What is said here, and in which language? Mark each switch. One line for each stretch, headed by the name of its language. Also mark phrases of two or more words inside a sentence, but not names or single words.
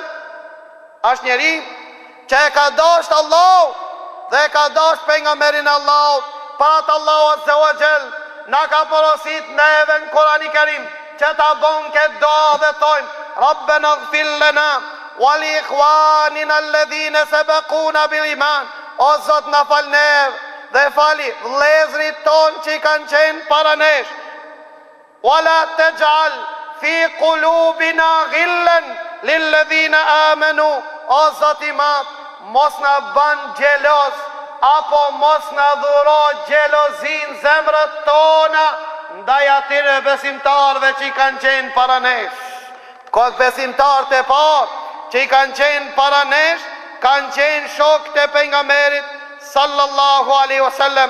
Albanian: Është njeri që e ka dashur Allahu dhe e ka dashur pejgamberin Allahut, para të Allahu
Arabic: عز وجل
Albanian: na ka porosit neve në Kur'anin Kerim që ta bëm këtë dua dhe thojmë
Arabic: ربنا اغفر لنا ولإخواننا الذين سبقونا بالإيمان.
Albanian: O Zot na fal neve dhe fali vëllezërit ton që i kanë qenë para nesh.
Arabic: ولا تجعل في قلوبنا غلا للذين آمنوا.
Albanian: O Zot i madh, mos na bën xheloz apo mos na dhuro xhelozin zemrët tona ndaj atyre besimtarëve që i kanë qenë para nesh. Këtë besimtarët e parë që i kanë qenë para nesh kanë qenë shokët e pejgamberit
Arabic: صلى الله عليه وسلم.